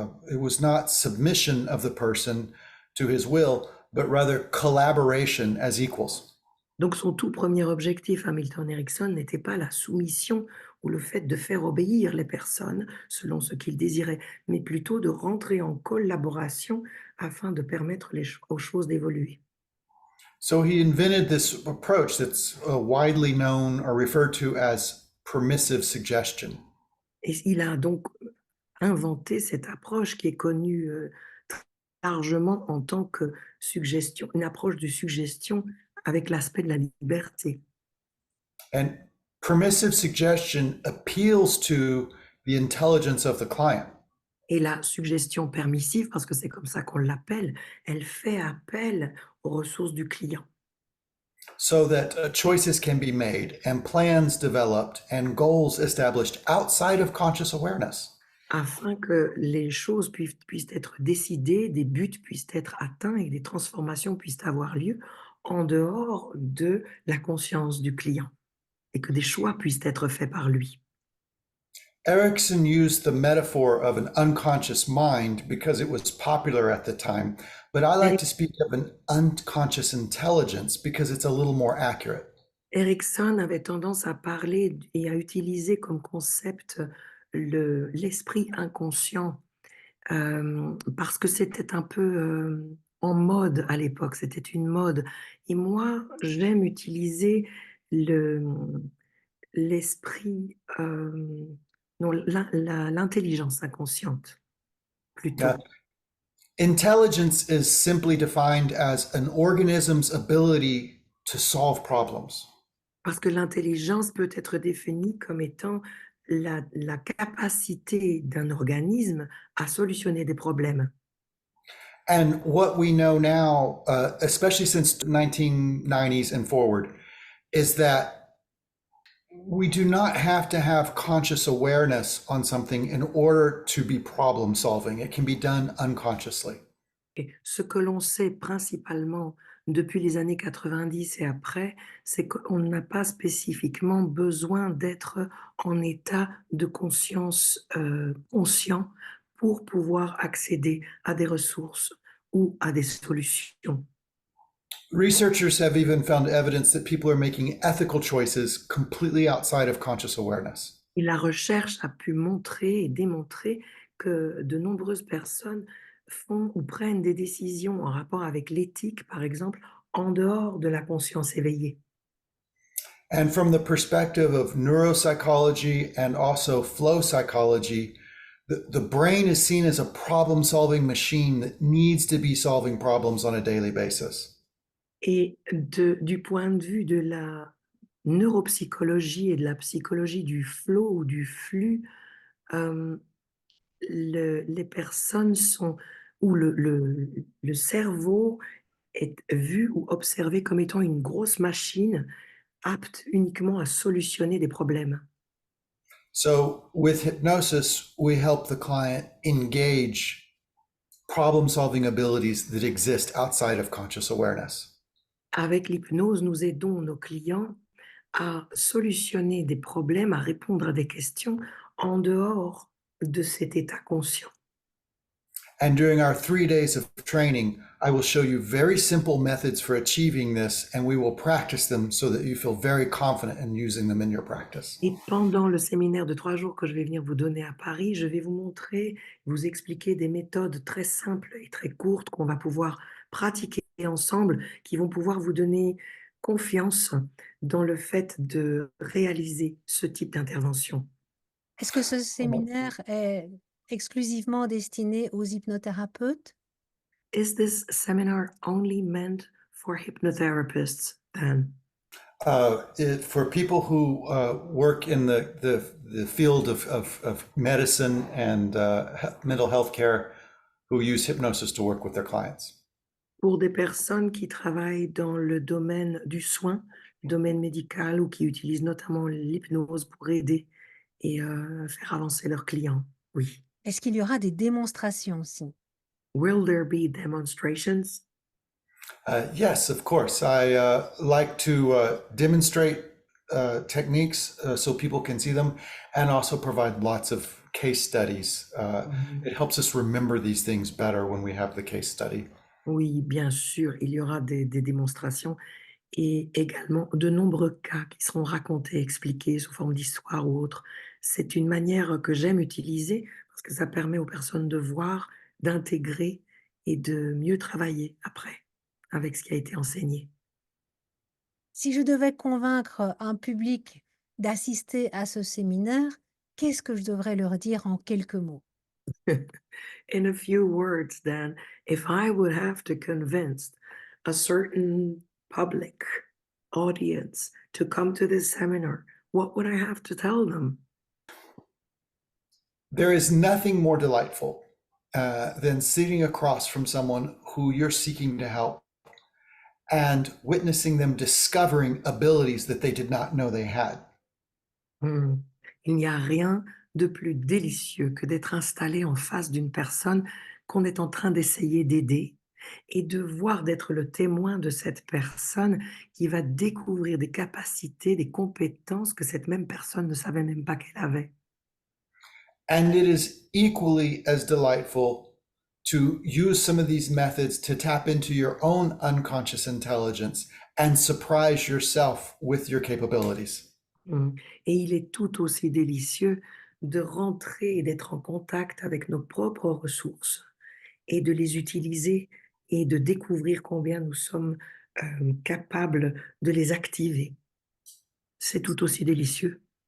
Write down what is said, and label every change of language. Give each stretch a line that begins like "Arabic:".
English: it was not submission of the person to his will, but rather collaboration as equals.
French: Donc son tout premier objectif à Milton Erickson n'était pas la soumission ou le fait de faire obéir les personnes selon ce qu'ils désiraient, mais plutôt de rentrer en collaboration afin de permettre aux choses d'évoluer.
English: So he invented this approach that's widely known or referred to as permissive suggestion.
French: Et il a donc inventé cette approche qui est connue largement en tant que suggestion, une approche de suggestion avec l'aspect de la liberté.
English: And permissive suggestion appeals to the intelligence of the client.
French: Et la suggestion permissive, parce que c'est comme ça qu'on l'appelle, elle fait appel aux ressources du client.
English: So that choices can be made and plans developed and goals established outside of conscious awareness.
French: Afin que les choses puissent être décidées, des buts puissent être atteints et des transformations puissent avoir lieu en dehors de la conscience du client et que des choix puissent être faits par lui.
English: Erickson used the metaphor of an unconscious mind because it was popular at the time, but I like to speak of an unconscious intelligence because it's a little more accurate.
French: Erickson avait tendance à parler et à utiliser comme concept l'esprit inconscient parce que c'était un peu en mode à l'époque, c'était une mode. Et moi, j'aime utiliser l'esprit, non, l'intelligence inconsciente plutôt.
English: Now, intelligence is simply defined as an organism's ability to solve problems.
French: Parce que l'intelligence peut être définie comme étant la capacité d'un organisme à solutionner des problèmes.
English: And what we know now, especially since the 1990s and forward, is that we do not have to have conscious awareness on something in order to be problem solving. It can be done unconsciously.
French: Et ce que l'on sait principalement depuis les années 90 et après, c'est qu'on n'a pas spécifiquement besoin d'être en état de conscience conscient pour pouvoir accéder à des ressources ou à des solutions.
English: Researchers have even found evidence that people are making ethical choices completely outside of conscious awareness.
French: Et la recherche a pu montrer et démontrer que de nombreuses personnes font ou prennent des décisions en rapport avec l'éthique, par exemple, en dehors de la conscience éveillée.
English: And from the perspective of neuropsychology and also flow psychology, the brain is seen as a problem-solving machine that needs to be solving problems on a daily basis.
French: Et du point de vue de la neuropsychologie et de la psychologie du flow ou du flux, les personnes sont, ou le cerveau est vu ou observé comme étant une grosse machine apte uniquement à solutionner des problèmes.
English: So with hypnosis, we help the client engage problem-solving abilities that exist outside of conscious awareness.
French: Avec l'hypnose, nous aidons nos clients à solutionner des problèmes, à répondre à des questions en dehors de cet état conscient.
English: And during our 3 days of training, I will show you very simple methods for achieving this, and we will practice them so that you feel very confident in using them in your practice.
French: Et pendant le séminaire de 3 jours que je vais venir vous donner à Paris, je vais vous montrer, vous expliquer des méthodes très simples et très courtes qu'on va pouvoir pratiquer ensemble, qui vont pouvoir vous donner confiance dans le fait de réaliser ce type d'intervention. Est-ce que ce séminaire est exclusivement destiné aux hypnothérapeutes?
English: Is this seminar only meant for hypnotherapists then? For people who work in the field of medicine and mental health care, who use hypnosis to work with their clients.
French: Pour des personnes qui travaillent dans le domaine du soin, le domaine médical, ou qui utilisent notamment l'hypnose pour aider et faire avancer leurs clients, oui. Est-ce qu'il y aura des démonstrations aussi?
English: Will there be demonstrations? Yes, of course. I like to demonstrate techniques so people can see them, and also provide lots of case studies. It helps us remember these things better when we have the case study.
French: Oui, bien sûr, il y aura des démonstrations et également de nombreux cas qui seront racontés, expliqués sous forme d'histoire ou autre. C'est une manière que j'aime utiliser parce que ça permet aux personnes de voir, d'intégrer et de mieux travailler après avec ce qui a été enseigné. Si je devais convaincre un public d'assister à ce séminaire, qu'est-ce que je devrais leur dire en quelques mots?
English: In a few words, then, if I would have to convince a certain public audience to come to this seminar, what would I have to tell them? There is nothing more delightful than sitting across from someone who you're seeking to help and witnessing them discovering abilities that they did not know they had. Hmm.
French: Il n'y a rien de plus délicieux que d'être installé en face d'une personne qu'on est en train d'essayer d'aider et de voir d'être le témoin de cette personne qui va découvrir des capacités, des compétences que cette même personne ne savait même pas qu'elle avait.
English: And it is equally as delightful to use some of these methods to tap into your own unconscious intelligence and surprise yourself with your capabilities. Mmh.
French: Et il est tout aussi délicieux de rentrer et d'être en contact avec nos propres ressources et de les utiliser et de découvrir combien nous sommes, capables de les activer. C'est tout aussi délicieux.